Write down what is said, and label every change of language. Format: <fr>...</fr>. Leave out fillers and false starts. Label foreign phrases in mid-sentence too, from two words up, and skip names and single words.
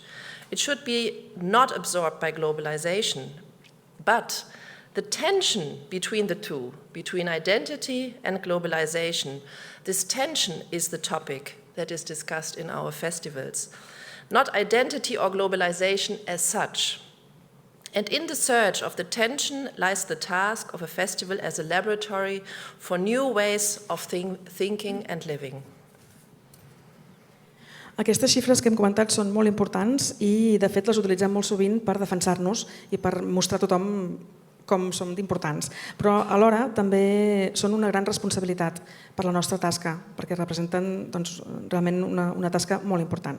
<en>It should be not absorbed by globalization, but the tension between the two, between identity and globalization, this tension is the topic that is discussed in our festivals. Not identity or globalization as such. And in the search of the tension lies the task of a festival as a laboratory for new ways of thinking and living.</en> <ca>Aquestes xifres que hem comentat són molt importants i, de fet, les utilitzem molt sovint per defensar-nos i per mostrar a tothom com som d'importants. Però alhora també són una gran responsabilitat per la nostra tasca, perquè representen realment una tasca molt important.</ca>